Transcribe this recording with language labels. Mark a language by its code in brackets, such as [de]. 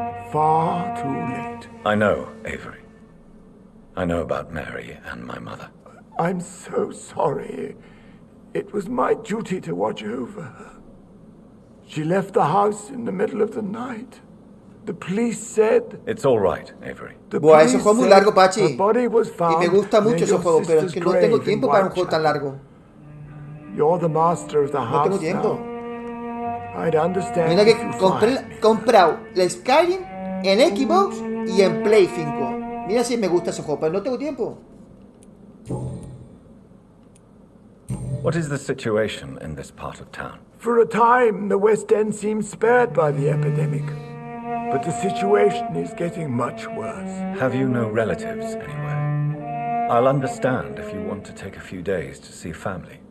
[en] Far too late. I know, Avery. I know about Mary and my mother. I'm so sorry. It was my duty to watch over her. She left the house in the middle of the night. The police said... It's all right, Avery. [es] Buah, ese juego es muy largo, Pachi. Y me gusta mucho ese juego, pero es que no tengo tiempo para un juego tan largo. [en] You're the master of the house. [es] No tengo tiempo. [en] I'd understand. [es] Mira que comprado el Skyrim en Xbox y en Play 5. Mira si me gusta ese juego, pero no tengo tiempo. [en] What is the situation in this part of town? For a time, the West End seemed spared by the epidemic. But the situation is getting much worse. Have you no relatives anywhere? I'll understand if you want to take a few days to see family.